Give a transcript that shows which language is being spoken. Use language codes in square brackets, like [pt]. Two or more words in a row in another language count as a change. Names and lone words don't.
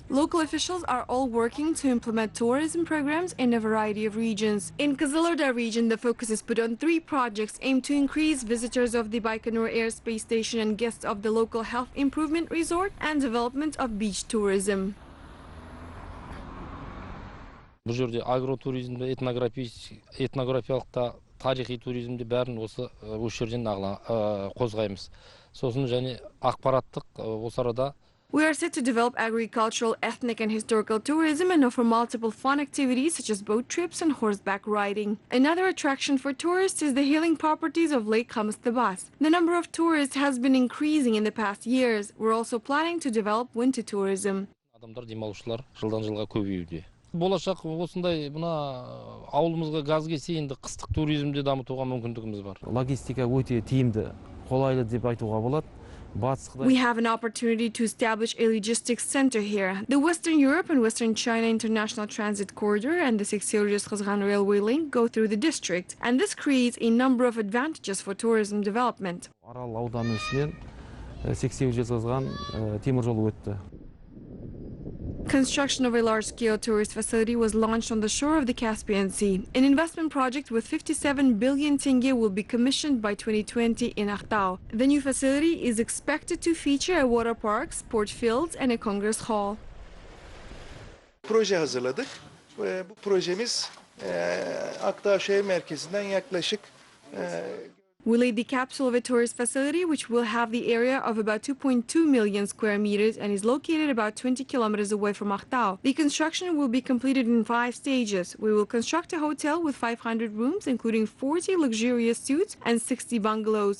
[en] Local officials are all working to implement tourism programs in a variety of regions. In Pavlodar region, the focus is put on 3 projects aimed to increase visitors of the Baikonur Airspace Station and guests of the local health improvement resort and development of beach tourism. [kk] Бұл жерде агротуризмді, этнографиялық та, тарихи туризмді бәрін осы жерден қозғаймыз. Сосын және ақпараттық осы арада. [en] We are set to develop agricultural, ethnic and historical tourism and offer multiple fun activities such as boat trips and horseback riding. Another attraction for tourists is the healing properties of Lake Khamastabas. The number of tourists has been increasing in the past years. We're also planning to develop winter tourism. [kk] Адамдар, демалушылар жылдан жылға көбеюде. Болашақ осындай мына ауылымызға газ келсе енді қыстық туризмді дамытуға мүмкіндігіміз бар. Логистика өте тиімді, қолайлы деп айтуға болады. [en] We have an opportunity to establish a logistics center here. The Western Europe and Western China International Transit Corridor and the Seksiyurjus-Kazgan Railway link go through the district, and this creates a number of advantages for tourism development. [kk] Арал ауданы ішінен Seksiyurjus-Kazgan темір жолы өтті. [en] Construction of a large-scale tourist facility was launched on the shore of the Caspian Sea. An investment project with 57 billion tenge will be commissioned by 2020 in Aktau. The new facility is expected to feature a water park, sport fields and a congress hall. [tr] Proje hazırladık. Bu projemiz Aktau şehir merkezinden yaklaşık [en] We laid the capsule of a tourist facility which will have the area of about 2.2 million square meters and is located about 20 kilometers away from Aktau. The construction will be completed in 5 stages. We will construct a hotel with 500 rooms, including 40 luxurious suites and 60 bungalows.